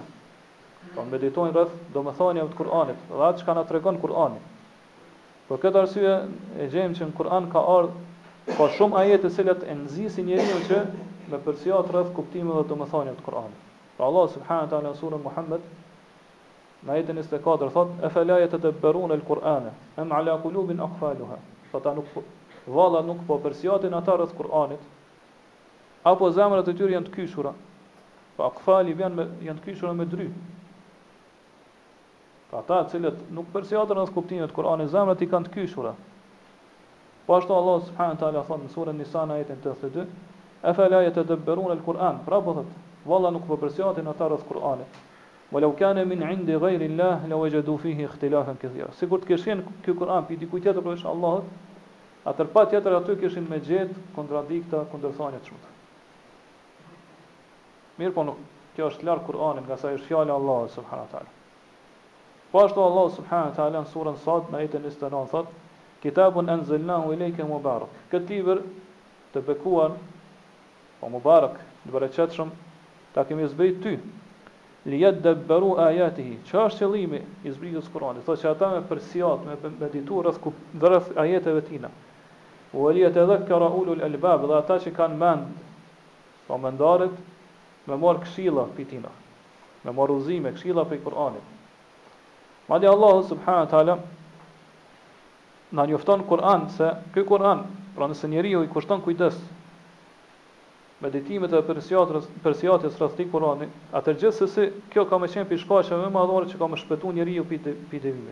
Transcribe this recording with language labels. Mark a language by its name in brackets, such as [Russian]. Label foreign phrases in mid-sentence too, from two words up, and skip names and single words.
[Albanian] Po meditojnë rreth domethënieve të Kur'anit, dhe atë çka na tregon Kur'ani. Për këtë arsye e gjejmë që në Kur'an ka ardhur ka shumë ajete të cilat e nxisin njeriu që me përsiat rreth kuptimeve dhe domethënieve të Kur'anit. Pra Allah [Arabic] سبحانه وتعالى [Albanian] në surën Muhammed në ajetin 24 thot: [Arabic] "أفلا يتدبرون القرآن أم على قلوب أقفالها." [Albanian] Ata nuk po përsiatin ata rreth Kur'anit, apo zemrat e tyre janë të kyshura. Po aqfali janë të kyshura me dry. Ka ata të cilët nuk përsiaten rreth kuptimit të Kur'anit, zemrat i kanë të kyshura. Po ashtu Allah [Arabic] سبحانه وتعالى [Albanian] thot në surën Nisa në ajetin 82: [Arabic] "أفلا يتدبرون القرآن." [Albanian] Pra po thot, valla nuk po përsiatin ata rreth Kur'anit. [Arabic] "ولو كان من عند غير الله لوجدوا فيه اختلافا كثيرا." [Albanian] Sikur të kishin ky Kur'an pi dikujt tjetër përveç Allahut, atëherë patjetër aty kishin me gjetë kontradikta, kundërthënie të shumta. Mirë, po nuk, kjo është larg Kur'anit, nga sa është fjala e Allahut [Arabic] سبحانه وتعالى. [Albanian] Po ashtu Allah [Arabic] سبحانه وتعالى [Albanian] në surën Sad në ajetin 29 thot: [Arabic] "كتاب أنزلناه إليك مبارك." [Albanian] Këtë libër të bekuar, po mubarak, të bereqetshëm, ta kemi zbrit ty. [Arabic] "ليدبروا آياته." [Albanian] Çfarë është qëllimi i zbritjes së Kur'anit? Thotë që ata me përsiat, me meditu rreth ajeteve tina. [Arabic] "وليتذكر أولو الألباب." [Albanian] Dhe ata që kanë mend, po mendarit, me marr këshilla prej tina, me marr udhëzime, këshilla prej Kur'anit. Madje Allah [Arabic] سبحانه وتعالى [Albanian] na njofton Kur'an se ky Kur'an, pra nëse njeriu i kushton kujdes meditimet e përsiatjes rreth këtij Kur'ani, atë gjithsesi kjo ka më qenë pi shkaqeve më madhore që ka më shpëtuar njeriu pi devimit.